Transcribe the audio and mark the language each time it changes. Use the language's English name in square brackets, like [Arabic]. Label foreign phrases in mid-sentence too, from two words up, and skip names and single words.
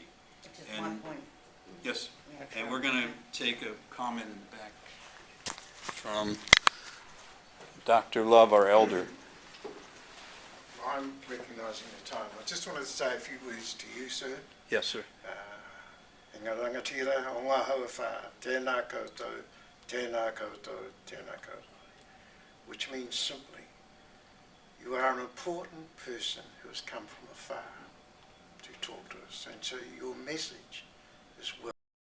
[English] Which is one point. Yes, Yeah, and we're going to take a comment in the back from Dr. Love, our elder. I'm recognising the time. I just wanted to say a few words to you, sir. Yes, sir. [Māori] E ngā rangatira o ngā hauawha, tēnā koutou, tēnā koutou, tēnā koutou. [English] Which means simply, you are an important person who has come from afar to talk to us, and so your message is well.